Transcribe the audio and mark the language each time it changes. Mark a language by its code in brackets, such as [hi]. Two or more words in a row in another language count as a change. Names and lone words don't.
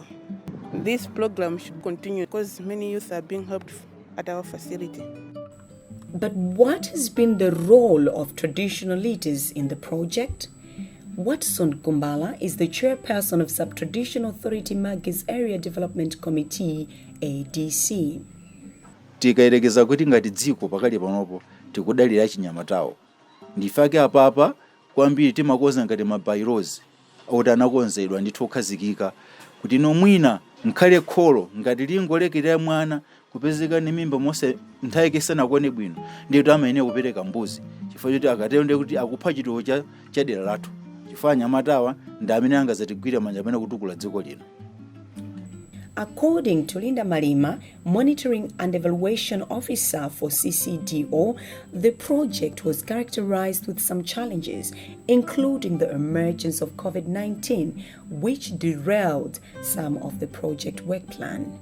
[en] This program should continue because many youth are being helped at our facility. But what has been the role of traditional leaders in the project? Watson Kumbala is the chairperson of Sub-Traditional Authority Magis Area Development Committee, ADC. [ny] Tikayerekeza kuti ngati dziko pakali panopo tikudalira chinyamatawo. Ndifake apapa kwambiri timakoza ngati mabylaws oti anakonzedwa ndithu okhazikika kuti nomwina nkhale kholo ngati lingolekera mwana kupezeka ni mimba mose nthawi kesana kone bwino ndiye amayenera kupereka mbuzi chifukwa choti akatero ndiye kuti akupha chituwo cha dera lathu. Nyamatawa ndi amene angazatigwira manja amene kutukula dziko lino. [en] According to Linda Malima, Monitoring and Evaluation Officer for CCDO, the project was characterized with some challenges, including the emergence of COVID-19, which derailed some of the project work plan.